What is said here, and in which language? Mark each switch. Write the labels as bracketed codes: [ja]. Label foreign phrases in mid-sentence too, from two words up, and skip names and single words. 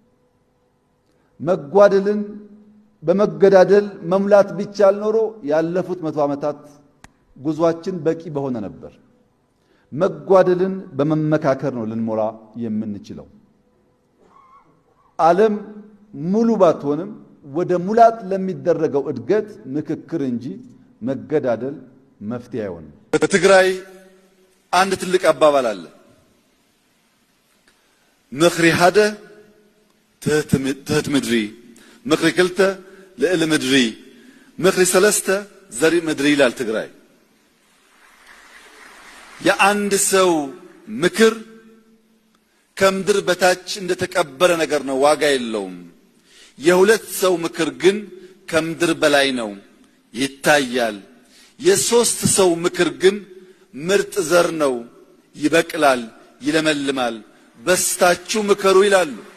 [am] መጓደልን በመገዳደል መሙላት ቢቻል ኖሮ ያለፉት 100 ዓመታት ጉዟችን በቂ በሆነ ነበር። መጓደልን በመመካከር ነው ልንሞላ የምንችለው። ዓለም ሙሉ ባትሆንም ወደ ሙላት ለሚደረገው እድገት ምክክር እንጂ መገዳደል መፍትሄ አይሆንም። በትግራይ አንድ ትልቅ አባባል አለ። [ti] ምኽሪ ሓደ ትሕት ምድሪ፣ ምኽሪ ክልተ ልዕሊ ምድሪ፣ ምኽሪ ሰለስተ ዘሪእ ምድሪ [am] ይላል ትግራይ። የአንድ ሰው ምክር ከምድር በታች እንደተቀበረ ነገር ነው፣ ዋጋ የለውም። የሁለት ሰው ምክር ግን ከምድር በላይ ነው፣ ይታያል። የሶስት ሰው ምክር ግን ምርጥ ዘር ነው፣ ይበቅላል፣ ይለመልማል። በስታችሁ ምከሩ ይላሉ።